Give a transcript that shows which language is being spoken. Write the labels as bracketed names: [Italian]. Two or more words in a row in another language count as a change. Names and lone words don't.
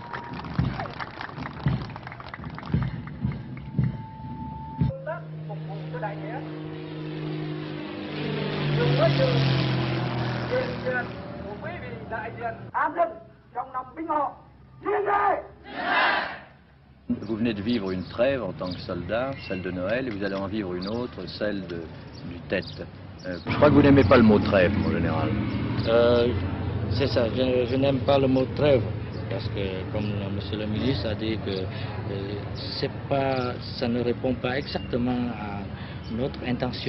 [Vietnamese] Công tác phục vụ cho đại nghĩa, dùng với sự hiện diện của quý vị đại diện an dân trong năm Bính Ngọ. Chiến đây! [French] Vous venez de vivre une trêve en tant que soldat, celle de Noël, et vous allez en vivre une autre, celle du Tet. Je crois que vous n'aimez pas le mot trêve, mon général. C'est ça, je n'aime pas le mot trêve, parce que, comme monsieur le ministre a dit, que ça ne répond pas exactement à notre intention.